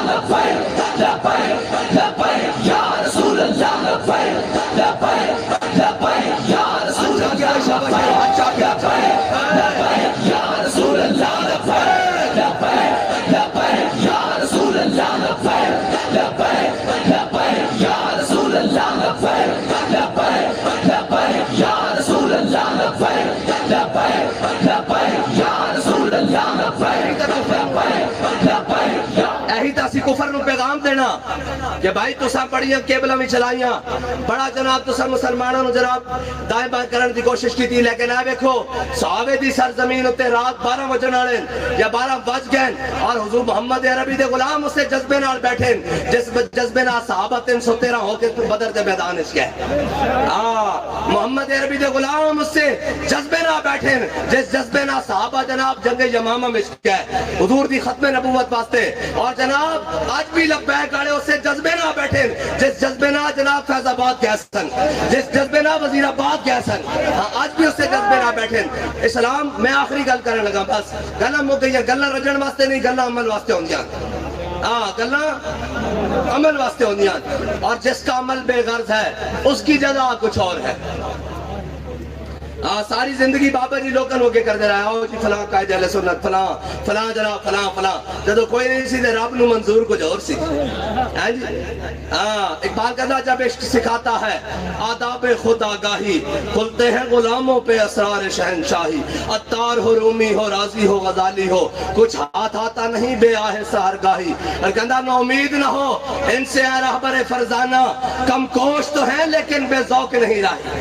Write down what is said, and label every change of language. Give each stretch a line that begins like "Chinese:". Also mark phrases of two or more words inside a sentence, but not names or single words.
Arabic: لبیک لبیک لبیک یا رسول اللہ لبیک لبیک لبیک یا رسول اللہ لبیک لبیک یا رسول اللہ لبیک لبیک لبیک یا رسول اللہ لبیک لبیک لبیک یا رسول اللہ لبیک لبیک لبیک یا رسول اللہ لبیک لبیک لبیک یا رسول اللہ لبیک لبیک لبیک
Punjabi: یہی تا سیاسی کفر نو پیغام دینا کہ بھائی تساں بڑیاں کیبلاں بھی چلائیاں بڑا جناب تساں مسلمانوں نو جناب دائیں بائیں کرن دی کوشش کی تھی، لیکن اے ویکھو صحابے دی سرزمین اتے رات 12 بجن والے یا 12 بج گئے اور حضور محمد عربی دے غلام اسے جذبے نال بیٹھے، جس جذبے نال صحابہ 313 ہو کے بدر دے میدان اس گئے۔ محمد عربی دے غلام اس سے جذبے نال بیٹھے، جس جذبے نال صحابہ جناب جنگ یمامہ میں گئے حضور دی ختم نبوت واسطے، اور جناب آج بھی لبیک والے اسے جذبے نال بیٹھے، جس جذبے نال جناب فیض آباد گئے سن، جس جذبے نال وزیر آباد گئے سن، آج بھی اسے جذبے نال بیٹھے۔ اسلام میں آخری گل کرنے لگا، بس گلاں مک گئی، گلاں رجن واسطے نہیں، گلاں عمل واسطے ہوندیاں، گلاں عمل واسطے ہوندیاں،
Urdu: اور جس کا عمل بے غرض ہے اس کی جزا کچھ اور ہے۔
Punjabi: ساری زندگی بابا جی لوکن ہو کے کر دے رہا ہے، آؤ جی فلاں قائد اہل سنت، فلاں فلاں جناب فلاں فلاں، جدو کوئی نہیں سی دے رب نو منظور کچھ اور سی۔
Urdu: اقبال کہتا جب عشق سکھاتا ہے آداب خود آگاہی، کھلتے ہیں غلاموں پہ اسرار شہنشاہی، عطار ہو رومی ہو رازی ہو غزالی ہو، کچھ ہاتھ آتا نہیں بے آہ سہرگاہی، اور کہتا نا امید نہ ہو ان سے اے رہبر فرزانہ، کم کوش تو ہیں لیکن بے ذوق نہیں راہی۔